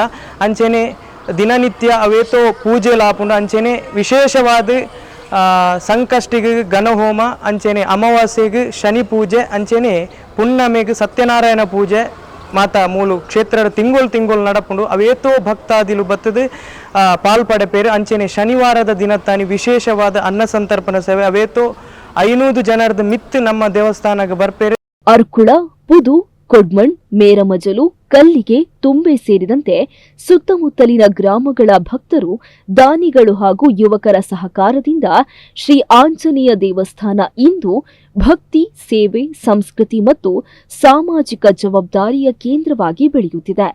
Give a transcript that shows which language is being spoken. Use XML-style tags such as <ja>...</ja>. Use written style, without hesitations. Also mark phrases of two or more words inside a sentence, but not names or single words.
<tcy>ಅಂಚನೆ ದಿನನಿತ್ಯ ಅವೇತೋ ಪೂಜೆ ಲಾಪುಂಡು ಅಂಚನೆ ವಿಶೇಷವಾದ ಸಂಕಷ್ಟಿಗೆ ಗಣಹೋಮ ಅಂಚನೆ ಅಮಾವಾಸ್ಯೆಗೆ ಶನಿ ಪೂಜೆ ಅಂಚನೆ ಪುಣ್ಯಮೆಗೆ ಸತ್ಯನಾರಾಯಣ ಪೂಜೆ ಮಾತ ಮೂಲು ಕ್ಷೇತ್ರದ ತಿಂಗಳು ನಡಪುಂಡು ಅವೇತೋ ಭಕ್ತಾದಿಲು ಬತ್ತದು ಪಾಲ್ಪಡೆಪೇರು ಅಂಚನೆ ಶನಿವಾರದ ದಿನತ್ತಾನಿ ವಿಶೇಷವಾದ ಅನ್ನ ಸಂತರ್ಪಣಾ ಸೇವೆ ಅವೇತೋ 500 ಜನರದ ಮಿತ್ತು ನಮ್ಮ ದೇವಸ್ಥಾನಕ್ಕೆ ಬರ್ಪೇರು.</tcy> <kn>ಅರ್ಕುಳ, ಪುದು, ಕೊಡ್ಮಣ್, ಮೇರಮಜಲು, ಕಲ್ಲಿಗೆ, ತುಂಬೆ ಸೇರಿದಂತೆ ಸುತ್ತಮುತ್ತಲಿನ ಗ್ರಾಮಗಳ ಭಕ್ತರು, ದಾನಿಗಳು ಹಾಗೂ ಯುವಕರ ಸಹಕಾರದಿಂದ ಶ್ರೀ ಆಂಜನೇಯ ದೇವಸ್ಥಾನ ಇಂದು ಭಕ್ತಿ, ಸೇವೆ, ಸಂಸ್ಕೃತಿ ಮತ್ತು ಸಾಮಾಜಿಕ ಜವಾಬ್ದಾರಿಯ ಕೇಂದ್ರವಾಗಿ ಬೆಳೆಯುತ್ತಿದೆ.</kn>